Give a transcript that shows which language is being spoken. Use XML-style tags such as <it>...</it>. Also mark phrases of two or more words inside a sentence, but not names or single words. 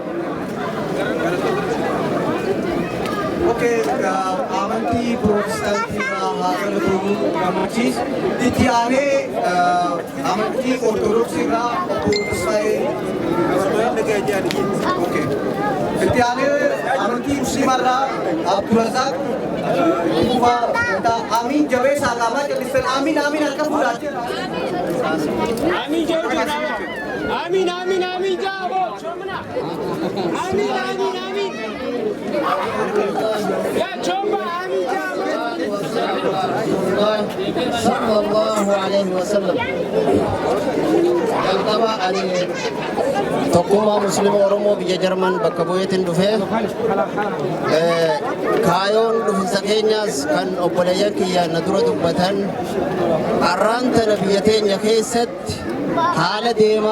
<om>Amantii Protestaantii haa galatu gammachiis itti aanee amantii Ortodoksii irraa obbo Tasfaayee itti aanee amantii Musliimaa irraa Abdurazaaq Kufaa Amiin Jabeessaa qaamaa jallisan Amiin Amiin harka fuudhaati. Amiin Jabeessaa Amiin Amiin Amiin Jaaboo Amiin Amiin Amiin</om> <ar>يا جماعة صلى الله عليه وسلم</ar> <om>jalqaba ani tokkummaa musliima oromoo biyya jarman bakka bu'eetiin dhufee kaayoon dhufinsa keenyaas kan obboleeyyan kiyya na dura dubbatan har'aan tana biyya teenya keessatti haala deemaa</om>